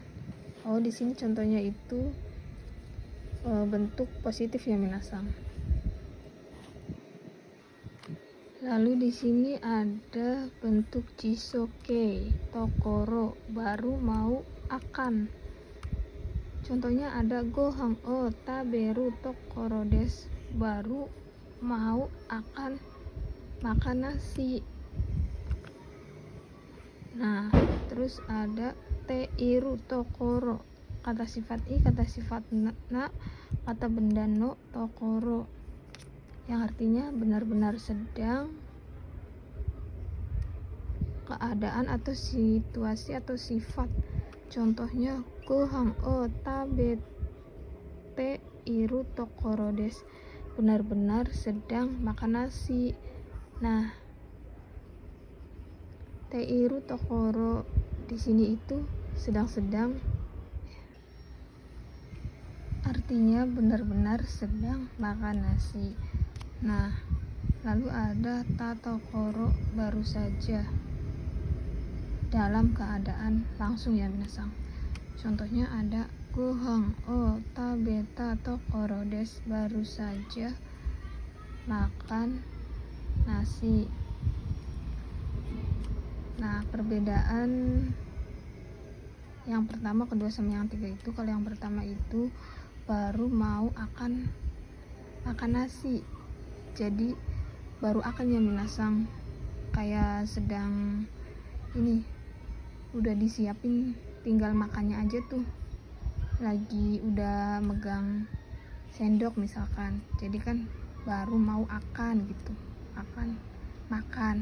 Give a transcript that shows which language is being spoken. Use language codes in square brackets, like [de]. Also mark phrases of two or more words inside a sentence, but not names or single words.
[id] Oh, di sini contohnya itu bentuk positif ya minasan. Lalu di sini ada bentuk jisoke, tokoro, baru mau akan. [ja] Contohnya ada ごはんを食べるところです, [id] baru mau akan makan nasi. Nah, terus ada [ja] ているところ, [id] kata sifat i, kata sifat na, kata benda no, tokoro, yang artinya benar-benar sedang, keadaan atau situasi atau sifat. [ja] Contohnya ごはんを食べているところです, [id] benar-benar sedang makan nasi. Nah, [ja] ているところ [id] di sini itu sedang-sedang, artinya benar-benar sedang makan nasi. Nah, lalu ada tatokoro, baru saja, dalam keadaan langsung ya minasan. [ja] Contohnya ada ごはんを食べたところです, [id] baru saja makan nasi. Nah, perbedaan yang pertama, kedua, sama yang tiga itu, kalau yang pertama itu baru mau akan makan nasi, jadi baru akan ya minasan, kayak sedang ini udah disiapin, tinggal makannya aja tuh, lagi udah megang sendok misalkan, jadi kan baru mau akan gitu, akan makan.